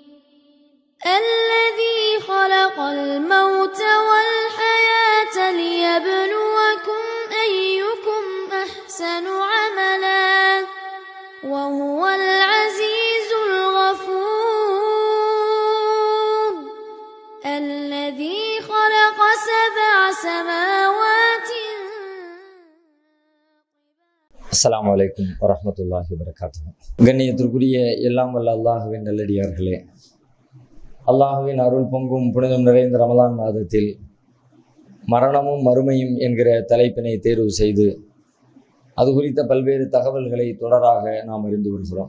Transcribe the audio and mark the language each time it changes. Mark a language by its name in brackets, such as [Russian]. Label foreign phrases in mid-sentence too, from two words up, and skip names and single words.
[Arabic] الذي خلق الموت والحياة ليبلوكم أيكم أحسن عملا وهو العزيز الغفور. الذي خلق 7 سماوات. السلام عليكم ورحمة الله وبركاته. [Tamil] கண்ணியத்திற்குரிய எல்லாம் வல்ல அல்லாஹுவின் நல்லடியார்களே, அல்லாஹுவின் அருள் பொங்கும் புனிதம் நிறைந்த ரமலான் மாதத்தில் மரணமும் மறுமையும் என்கிற தலைப்பினை தேர்வு செய்து அது குறித்த பல்வேறு தகவல்களை தொடராக நாம் அறிந்து வருகிறோம்.